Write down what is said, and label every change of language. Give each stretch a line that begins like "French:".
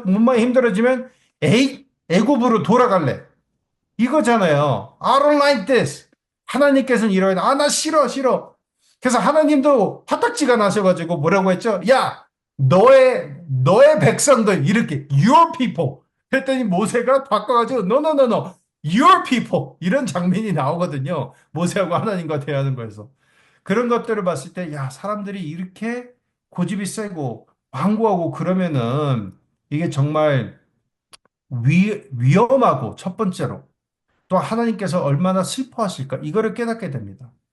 Korean: 몸만 힘들어지면 에이, 애굽으로 돌아갈래.
English: 이거잖아요. I don't like this.
Korean: 하나님께서는 이러야 돼. 아, 나 싫어, 싫어. 그래서 하나님도 화딱지가 나셔가지고 뭐라고 했죠? 야, 너의 백성들, 이렇게, your people.
English: 했더니 모세가 바꿔가지고, no, no, no, no. your people.
Korean: 이런 장면이 나오거든요. 모세하고 하나님과 대하는 거에서. 그런 것들을 봤을 때, 야, 사람들이 이렇게 고집이 세고, 완고하고 그러면은, 이게 정말 위험하고, 첫 번째로. 또 하나님께서 얼마나 슬퍼하실까? 이거를 깨닫게 됩니다.